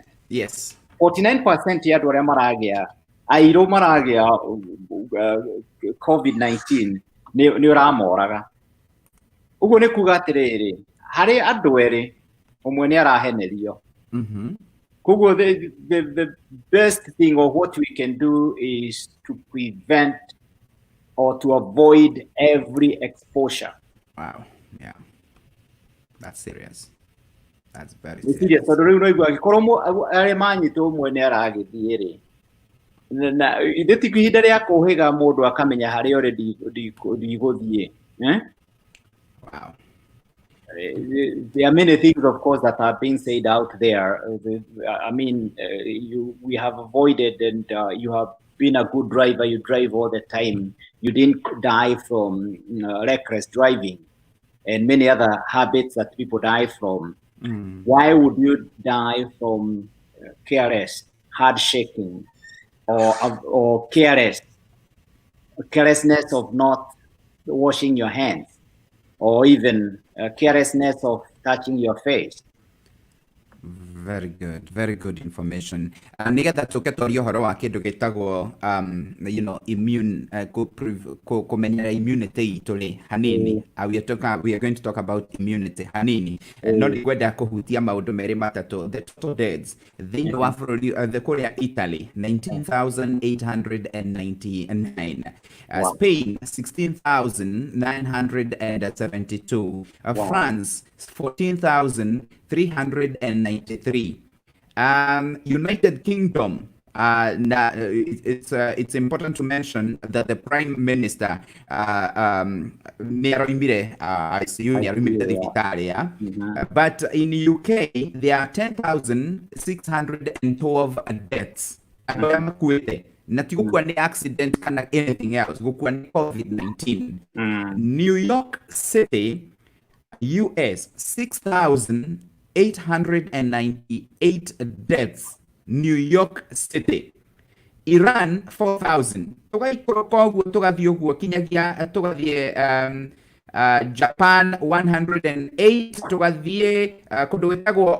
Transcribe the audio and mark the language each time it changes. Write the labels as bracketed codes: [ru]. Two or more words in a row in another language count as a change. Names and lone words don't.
[en] Yes. [ki] 49% ya andũ arĩa maragĩa airũ maragĩa Covid19 nĩ ũramoraga ũguo nĩ kuga atĩrĩrĩ harĩ andũ erĩ ũmwe nĩ arahenerio koguo [en] the best thing or what we can do is to prevent or to avoid every exposure. Wow. Yeah. That's serious. That's very serious. [ki] Tondũ rĩu no igua angĩkorwo arĩa manyitwo ũmwe nĩ aragĩthiĩ rĩ na ithe ti ihinda rĩa kũhĩga mũndũ akamenya harĩa ũrĩ ndigũthiĩ [en] Wow. There are many things, of course, that are being said out there. I mean, we have avoided, and you have been a good driver. You drive all the time. You didn't die from reckless driving, and many other habits that people die from. Why would you die from careless, hard shaking, or carelessness of not washing your hands, or even carelessness of touching your face? Very good information. [ki] Nigetha tũke twarie ũhoro wa kĩndũ gĩtagwo immune kũmenyera immunity itũ rĩ hanini. [en] We are going to talk about immunity hanini. [ki] No nĩngwenda kũhutia maũndũ merĩ matatũ. [en] The total deaths [ki] thĩinĩ wa bũrũri kũrĩa Italy 19,899, Spain 16,972, France 14,393. [en] United Kingdom. It's important to mention that the Prime Minister but in UK there are 10,612 deaths. [ki] Na ti gũkua nĩ accident kana [en] anything else, [ki] gũkua nĩ Covid-19. [en] New York City, US 6,898 deaths. New York City. Iran 4,000. Japan 108.